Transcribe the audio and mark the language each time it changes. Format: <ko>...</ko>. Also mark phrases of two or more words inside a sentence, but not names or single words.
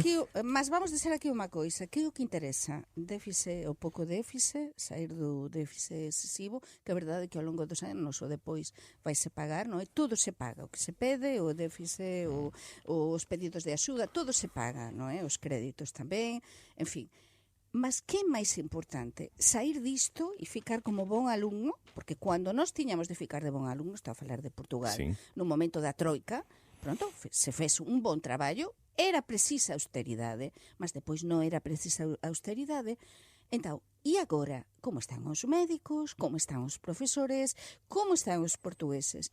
<pt>Mas vamos dizer aqui uma coisa, que é o que interessa, déficit ou pouco déficit, sair do déficit excessivo, que a verdade é que ao longo dos anos ou depois vai-se pagar, não é? Tudo se paga, o que se pede, o déficit, os pedidos de ajuda, tudo se paga, não é?</pt> <gl>Os créditos também, enfim. Mas que é máis importante? Sair disto e ficar como bon alumno, porque cando nós tiñamos de ficar de bon alumno, estou a falar de Portugal, no momento da troika, pronto, se fez un bon traballo, era precisa austeridade, mas depois non era precisa austeridade. Entón, e agora, como están os médicos, como están os profesores, como están os portugueses?</gl>